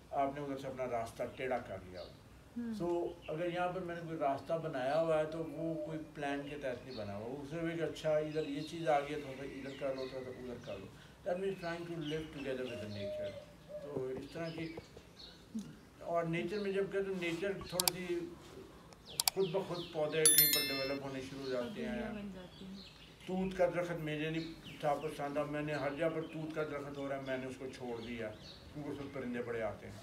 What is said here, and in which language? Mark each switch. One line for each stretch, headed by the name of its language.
Urdu: آپ نے ادھر سے اپنا راستہ ٹیڑھا کر لیا. سو اگر یہاں پر میں نے کوئی راستہ بنایا ہوا ہے تو وہ کوئی پلان کے تحت نہیں بنا ہوا, اسے بھی کہ اچھا ادھر یہ چیز آ گئی ہے تو ادھر کر لو, تو ادھر کر لو.
English: That means trying to live together with the nature.
Urdu: تو اس طرح کی, اور نیچر میں جب کہ تو نیچر تھوڑی سی خود بخود پودے کہیں پر ڈیولپ ہونے شروع ہو جاتے ہیں. توت کا درخت میرے نہیں تھا پسند, اب میں نے ہر جگہ پر توت کا درخت ہو رہا ہے, میں نے اس کو چھوڑ دیا کیونکہ اس میں پرندے بڑے آتے ہیں.